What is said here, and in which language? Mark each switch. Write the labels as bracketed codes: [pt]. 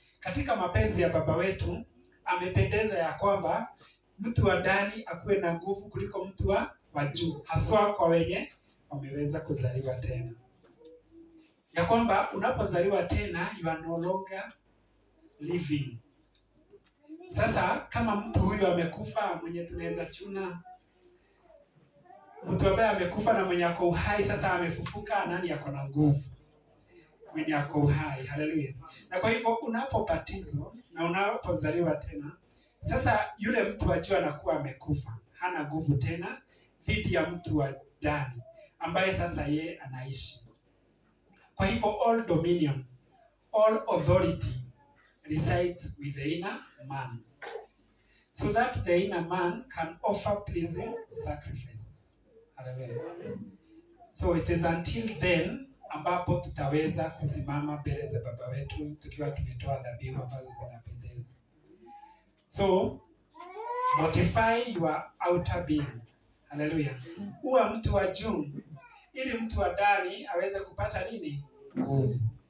[sw] Katika mapenzi ya baba wetu, amependeza ya kwamba mtu wa ndani akuwe na nguvu kuliko mtu wa juu, haswa kwa wenye wameweza kuzaliwa tena. Ya kwamba unapozaliwa tena, [en] you are no longer living. [sw] Sasa kama mtu huyu amekufa, mwenye tunaweza chuna, mtu ambaye amekufa na mwenye ako uhai sasa amefufuka, nani ako na nguvu? Mwenye ako uhai. Haleluya. Na kwa hivyo unapobatizwa na unapozaliwa tena, sasa yule mtu wa juu anakuwa amekufa, hana nguvu tena dhidi ya mtu wa ndani ambaye sasa ye anaishi. Kwa hivyo [en] all dominion, all authority resides with the inner man, so that the inner man can offer pleasing sacrifices. Hallelujah. So it is until then [sw] ambapo tutaweza kusimama mbele za baba wetu tukiwa tumetoa dhabihu ambazo zinapendeza. [en] So modify your outer being. Hallelujah. [sw] Uwe mtu wa juu ili mtu wa ndani aweze kupata nini? Nguvu.